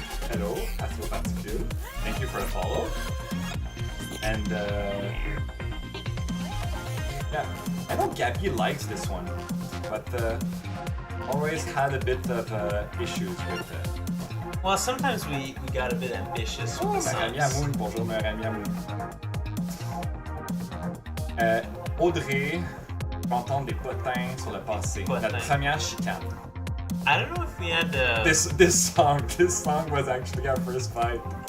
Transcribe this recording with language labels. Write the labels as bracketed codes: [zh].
[en] Hello, Astroparticule. Thank you for the follow. And yeah, I know Gabby likes this one, but always had a bit of issues with it. well, sometimes we got a bit ambitious with the [fr] Meilleur ami [en] songs. [fr] Amoun, bonjour, meilleur ami Amoun. Audrey, j'entends des potins sur le passé. Potins. Notre première chicane. [en] I don't know if we had This song was actually our first fight.